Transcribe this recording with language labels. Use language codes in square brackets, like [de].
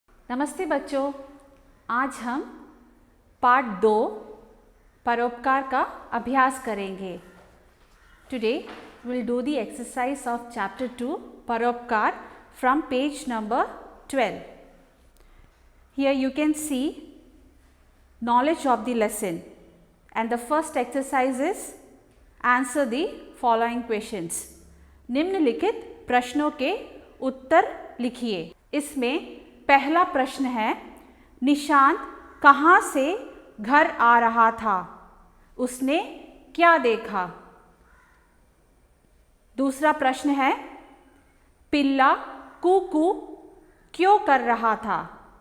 [hi] नमस्ते बच्चों, आज हम पार्ट 2 परोपकार का अभ्यास करेंगे। [en] Today will do the exercise of chapter 2 परोपकार from page number 12. Here you can see knowledge of the lesson and the first exercise is answer the following questions. [hi] निम्नलिखित प्रश्नों के उत्तर लिखिए। इसमें पहला प्रश्न है, निशांत कहाँ से घर आ रहा था? उसने क्या देखा? दूसरा प्रश्न है, पिल्ला कू कू क्यों कर रहा था?